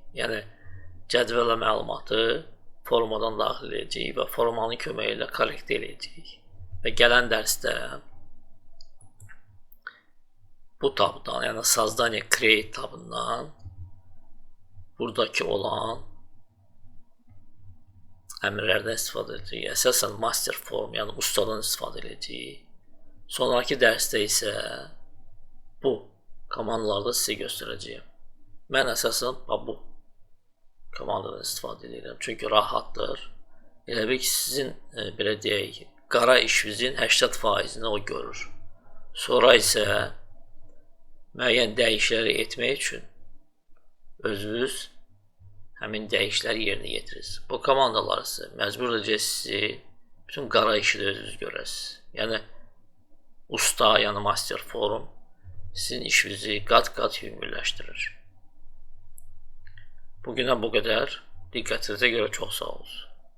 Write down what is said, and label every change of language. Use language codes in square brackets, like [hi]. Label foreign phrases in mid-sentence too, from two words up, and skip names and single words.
[az] Yəni cədvələ məlumatı formadan daxil edəcəyik və formanın köməyi ilə korrekt edəcəyik. Və gələn dərsdə bu tabdan, yəni Sazdaniya Create tabından buradakı olan əmrlərdən istifadə edəcəyik. Əsasən [en] master form, [az] yəni ustadan istifadə edəcəyik. Sonraki dərsdə isə bu komandalarda sizə göstərəcəyim. Mən əsasən bu komandadan istifadə edirəm. Çünki rahatdır. Elə bil ki, sizin, belə deyək, qara işinizin 80%-ni o görür. Sonra isə müəyyən dəyişiklikləri etmək üçün özünüz həmin dəyişiklikləri yerinə yetirirsiniz. Bu komandalar isə məcbur edəcək sizi bütün qara işi də özünüz görəsiniz. Yəni, usta, yəni [en] master form [az] sizin işinizi qat-qat yüngülləşdirir. Bugünə bu qədər. Diqqətinizə görə çox sağ olun.